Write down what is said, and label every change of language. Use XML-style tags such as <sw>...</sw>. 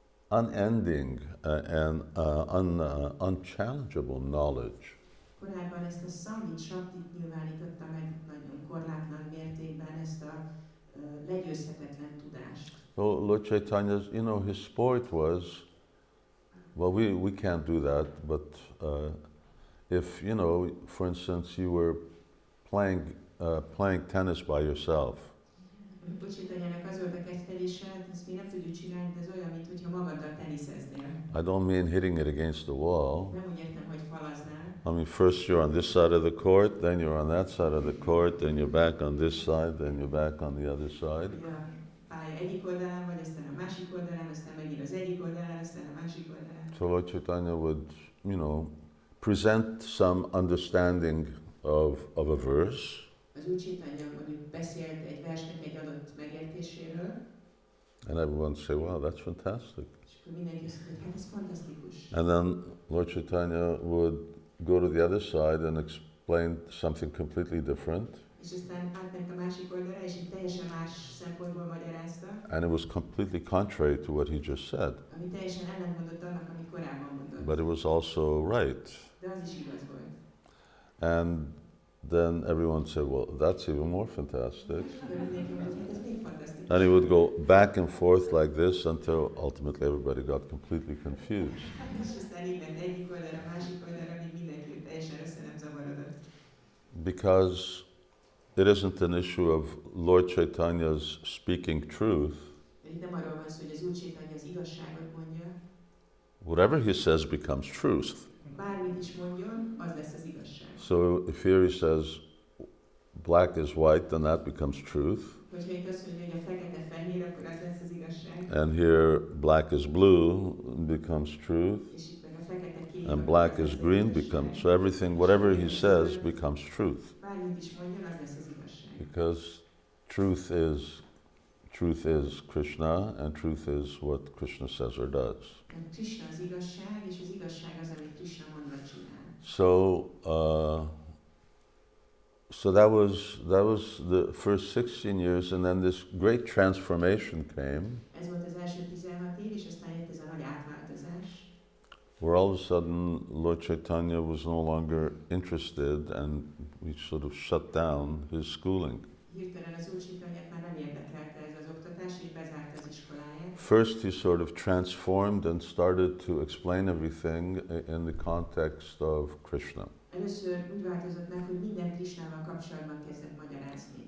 <en>unending and unchallengeable knowledge.</en> <hu>Korábban ezt a Samvit Shaktit nyilvánította meg nagyon korlátlan mértékben, ezt a legyőzhetetlen tudást.</hu> <en>So Lord Chaitanya's, you know, his sport was, well, we can't do that, but if, you know, for instance, you were playing tennis by yourself,</en> <hu>Lord Chaitanyának az volt a kettelése, ezt mi nem tudjuk csinálni, de ez olyan, mintha magaddal teniszeznél.</hu> <en>I don't mean hitting it against the wall.</en> <hu>Nem úgy értem, hogy falaznál.</hu> <en>I mean, first you're on this side of the court, then you're on that side of the court, then you're back on this side, then you're back on the other side.</en> <hu>A pálya egyik oldalán vagy, aztán a másik oldalán, aztán megint az egyik oldalán, aztán a másik oldalán.</hu> <en>So Lord Chaitanya would, you know, present some understanding of a verse.</en> <hu>Az Úr Chaitanya mondjuk beszélt egy versnek egy adott megértéséről,</hu> <en>And everyone would say, wow, that's fantastic.</en> <hu>és akkor mindenki azt mondja, hogy hát ez fantasztikus.</hu> <en>And then Lord Chaitanya would go to the other side and explain something completely different.</en> <hu>És aztán átment a másik oldalra, és egy teljesen más szempontból magyarázta,</hu> <en>And it was completely contrary to what he just said.</en> <hu>ami teljesen ellentmondott annak, amit korábban mondott.</hu> <en>But it was also right.</en> <hu>De az is igaz volt.</hu> <en>And then everyone said, well, that's even more fantastic.</en> <hu>De mindenki mondta, hogy hát ez még fantasztikus.</hu> <en>And he would go back and forth like this until ultimately everybody got completely confused.</en> <hu>És aztán így ment egyik oldalra, másik oldalra, míg mindenki teljesen össze nem zavarodott.</hu> <en>Because it isn't an issue of Lord Chaitanya's speaking truth.</en> <hu>De itt nem arról van szó, hogy az Úr Chaitanya az igazságot mondja.</hu> <en>Whatever he says becomes truth.</en> <hu>Bármit is mondjon, az lesz az igazság.</hu> <en>So if here he says black is white, then that becomes truth.</en> <hu>Hogyha itt azt mondja, hogy a fekete-fehér, akkor az lesz az igazság.</hu> <en>And here black is blue becomes truth.</en> <hu>És itt meg a fekete-kék.</hu> <en>And black is green becomes, so everything, whatever he says becomes truth.</en> <hu>Bármit is mondjon, az lesz az igazság.</hu> <en>Because truth is Krishna, and truth is what Krishna says or does.</en> <hu>Mert Krishna az igazság, és az igazság az, amit Krishna mondva csinál.</hu> <en>So that was the first 16 years, and then this great transformation came,</en> <hu>Ez volt az első 16 év, és aztán jött ez a nagy átváltozás.</hu> <en>where all of a sudden Lord Chaitanya was no longer interested, and he sort of shut down his schooling.</en> <hu>Hirtelen az Úr Chaitanyát már nem érdekelte ez az oktatás, és bezárta az iskoláját.</hu> <en>First he sort of transformed and started to explain everything in the context of Krishna.</en> <hu>Először úgy változott meg, hogy minden Krishnával kapcsolatban kezdett magyarázni.</hu>